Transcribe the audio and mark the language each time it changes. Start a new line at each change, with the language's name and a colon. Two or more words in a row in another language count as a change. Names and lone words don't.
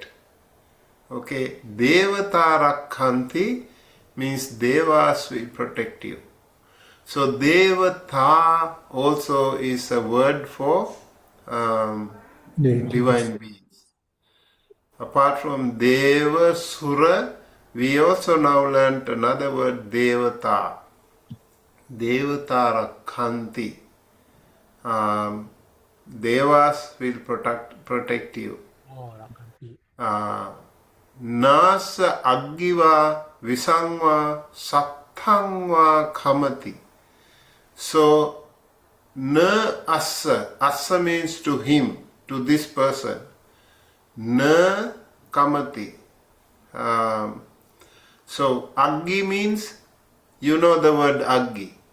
English: Okay,
Pali: devata rakhanti
English: means devas will protect you. So devata also is a word for divine beings. Apart from deva, sura, we also now learnt another word, devata.
Pali: Devata rakhanti.
English: Devas will protect you.
Pali: Nasa aggiva visangva sattangva kamati.
English: So,
Pali: na assa
English: means to him, to this person.
Pali: Na kamati.
English: So, aggi means, you know the word aggi.